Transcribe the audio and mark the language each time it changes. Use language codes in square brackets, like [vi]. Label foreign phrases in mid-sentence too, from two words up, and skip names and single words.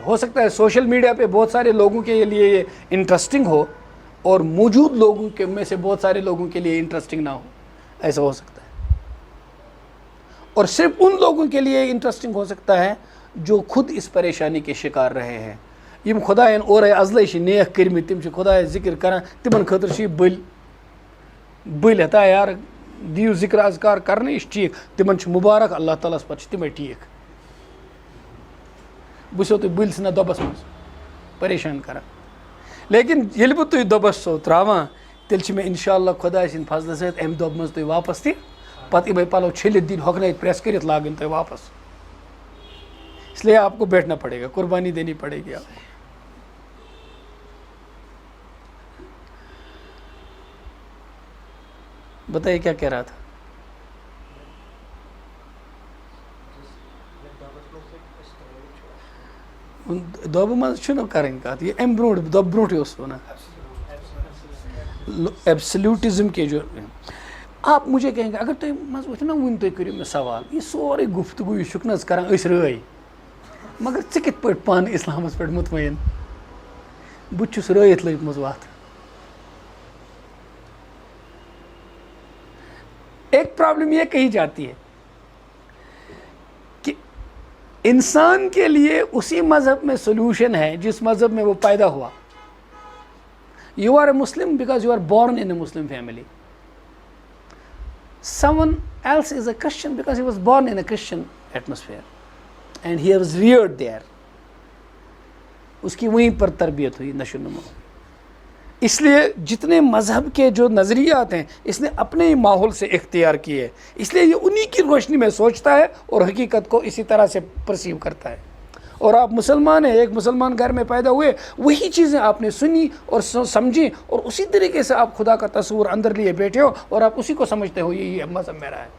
[ur] ہو سکتا ہے سوشل میڈیا پہ بہت سارے لوگوں کے لیے یہ انٹرسٹنگ ہو اور موجود لوگوں کے میں سے بہت سارے لوگوں کے لیے انٹرسٹنگ نہ ہو، ایسا ہو سکتا ہے. اور صرف ان لوگوں کے لیے انٹرسٹنگ ہو سکتا ہے جو خود اس پریشانی کے شکار رہے ہیں. [ks] یم خدایَن اورے ازلے نیک کرمت، تم خدای ذکر کران، تمن خاطر بل ہتا یار دیو ذکر اذکار کرنے یہ ٹھیک، تمن مبارک اللہ تعالیٰ پتہ تمے ٹھیک. بہ چھسو تُہۍ بٔلۍ ژھٕنان دۄبَس منٛز پریشان کران. لیکن ییٚلہِ بہٕ تُہۍ دۄبَس چھُسو ترٛاوان تیٚلہِ چھِ مےٚ اِنشاء اللہ خۄداے سٕنٛدِ فضلہٕ سۭتۍ اَمہِ دۄبہٕ منٛز تُہۍ واپس تہِ پتہٕ یِمے پَلو چھٔلِتھ دِنۍ ہۄکھنٲیِتھ پریس کٔرِتھ لاگٕنۍ تۄہہِ واپس. [ur] اس لیے آپ کو بیٹھنا پڑے گا، قربانی دینی پڑے گی آپ کو. بتائیے کیا کہہ رہا تھا؟ [ks] دۄبہٕ منٛز چھُنہٕ کَرٕنۍ کَتھ، یہ اَمہِ برونٛٹھ دۄبہٕ برونٛٹھٕے اوس وَنان [ur] ایبسلیوٹزم کے جو. آپ مجھے کہیں گے [ks] اگر تُہۍ منٛزٕ ؤتھِو نا وُنہِ تُہۍ کٔرِو مےٚ سوال، یہِ سورُے گفتگو یہِ چھُکھ نہٕ حظ کَران أسۍ رٲے، مگر ژٕ کِتھ پٲٹھۍ پانہٕ اِسلامَس پٮ۪ٹھ مطمعین؟ بہٕ تہِ چھُس رٲیِتھ لٔجمٕژ وَتھ. [ur] ایک پرابلم یہ کہی جاتی ہے کہ انسان کے لیے اسی مذہب میں سولوشن ہے جس مذہب میں وہ پیدا ہوا. [en] you are a Muslim because you are born in a Muslim family. Someone else is a Christian because he was born in a Christian atmosphere and he was reared there. [ur] اس کی وہیں پر تربیت ہوئی، نشو نما. اس لیے جتنے مذہب کے جو نظریات ہیں اس نے اپنے ہی ماحول سے اختیار کیے، اس لیے یہ انہی کی روشنی میں سوچتا ہے اور حقیقت کو اسی طرح سے پرسیو کرتا ہے. اور آپ مسلمان ہیں، ایک مسلمان گھر میں پیدا ہوئے، وہی چیزیں آپ نے سنی اور سمجھی اور اسی طریقے سے آپ خدا کا تصور اندر لیے بیٹھے ہو اور آپ اسی کو سمجھتے ہو یہ مذہب میرا ہے.